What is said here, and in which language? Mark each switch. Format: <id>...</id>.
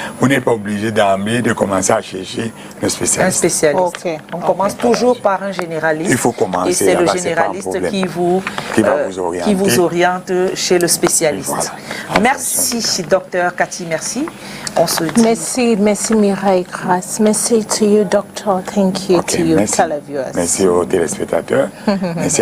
<fr>Vous n'êtes pas obligé d'emblée de commencer à chercher le spécialiste. Un spécialiste. Okay. On commence toujours par un généraliste. Il faut commencer. Et c'est le généraliste qui vous oriente chez le spécialiste. Voilà. Merci, docteur Cathy, merci. On se dit... Merci Mireille Grace. Merci</fr> <en>to you, doctor. Thank you to you,</en> <fr>merci.</fr> <en>televiewers.</en> <fr>Merci aux téléspectateurs. Merci à</fr>